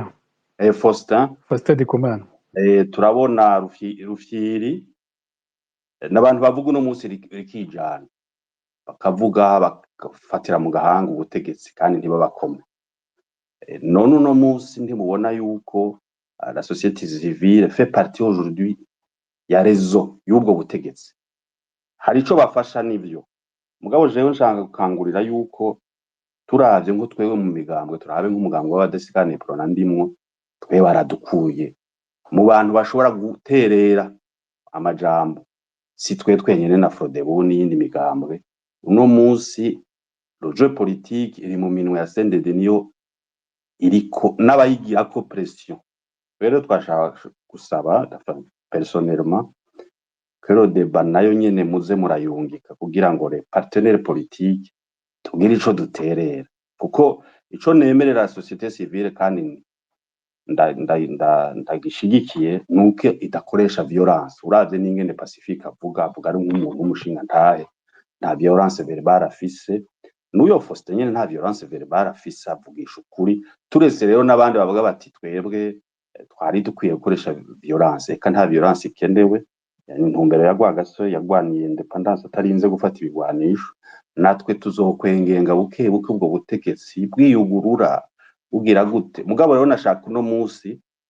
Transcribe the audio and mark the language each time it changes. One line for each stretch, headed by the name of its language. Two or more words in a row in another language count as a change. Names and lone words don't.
Rundi: Faustin Ndikumana turabona Rufyiri n'abantu bavuga uno munsi rikijana bakavuga bakafatira mu gahanga ubutegetsi kandi ntibabakome none uno munsi ntimubona yuko
French: la société civile fait partie aujourd'hui
Rundi: ya rezo y'ubwo butegetsi hari ico bafasha n'ivyo mugabo jewe nshaka gukangurira yuko turavye ngo twewe mu migambwe turabe nk'umugambwe w'abadasikane prona ndimwo twe baradukuye mu bantu bashobora guterera amajambo si twe twenyene na Frodebu n'iyindi migambwe uno munsi
French: le jeu politique
Rundi: iri mu minwe ya CNDD niyo iriko n'abayigirako pression rero twashaka gusaba
French: personnellement que le débat
Rundi: nayo nyene muze murayungika kugira ngo
French: les partenaires politiques
Rundi: tugire ico duterera kuko ico nemerera
French: société civile
Rundi: kandi ndagishigikiye nuko idakoresha violence uravye n'ingene Pacifique avuga ari nk'umuntu w'umushinga ntahe nta
French: violence verbale
Rundi: afise n'uyo Faustin nyene nta
French: violence verbale
Rundi: afise avugisha ukuri turese rero n'abandi bavuga bati twebwe twari dukwiye gukoresha violence eka nta violence ikenewe intumbero ya Rwagaso yagwaniye independence atarinze gufata ibigwanisho natwe tuzokwengenga buke ubwo butegetsi bwiyugurura ugira gute mugabo rero nashaka uno munsi